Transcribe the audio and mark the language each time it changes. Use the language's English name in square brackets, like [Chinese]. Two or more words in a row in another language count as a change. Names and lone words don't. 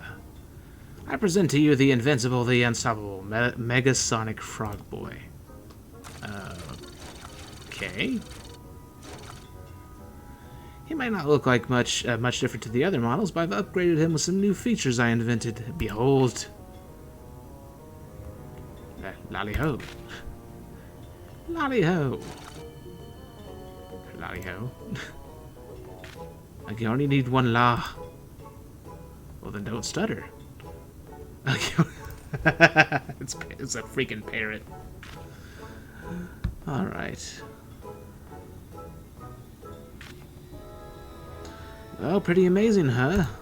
[English] I present to you the invincible, the unstoppable, Megasonic Frog Boy. Okay. He might not look like much different to the other models, but I've upgraded him with some new features I invented. Behold. Lali-Ho. Lali-Ho. Lali-Ho. I can only need one la. Well, then don't stutter. Okay. it's a freaking parrot. Alright. Well, pretty amazing, huh?